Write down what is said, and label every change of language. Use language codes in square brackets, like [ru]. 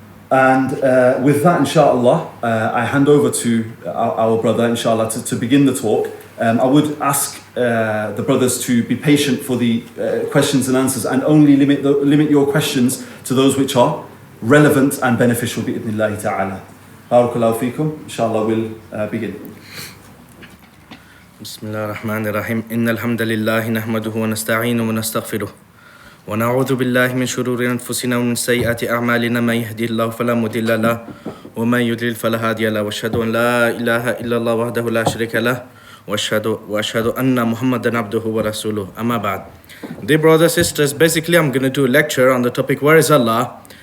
[en] And with that, insha'Allah, I hand over to our brother, insha'Allah, to begin the talk. I would ask the brothers to be patient for the questions and answers, and only limit your questions to those which are relevant and beneficial, bi'idhnillahi ta'ala. Barakallahu feekum. Inshallah, we'll begin. [ar] بسم الله الرحمن الرحيم إن الحمد لله نحمده ونستعينه ونستغفره ونعوذ بالله من شرور أنفسنا ومن سيئات أعمالنا من يهدي الله فلا مضل له ومن يضلل فلا هادي له وأشهد أن لا إله إلا الله وحده لا شريك له وأشهد أن محمدا عبده ورسوله أما بعد. [en] Dear brothers and sisters, basically I'm going to do a lecture on the topic Where is Allah?